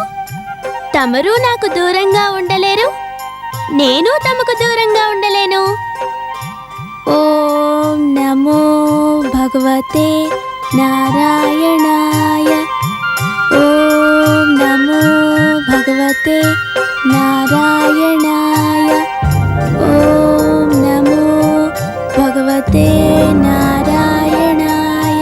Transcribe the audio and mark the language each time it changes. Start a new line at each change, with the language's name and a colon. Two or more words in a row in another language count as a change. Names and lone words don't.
Telugu: తమరు నాకు దూరంగా ఉండలేరు, నేను తమకు దూరంగా ఉండలేను.
Sanskrit: ఓం నమో భగవతే నారాయణాయ. ఓం నమో భగవతే నారాయణాయ. ఓం నమో భగవతే నారాయణాయ.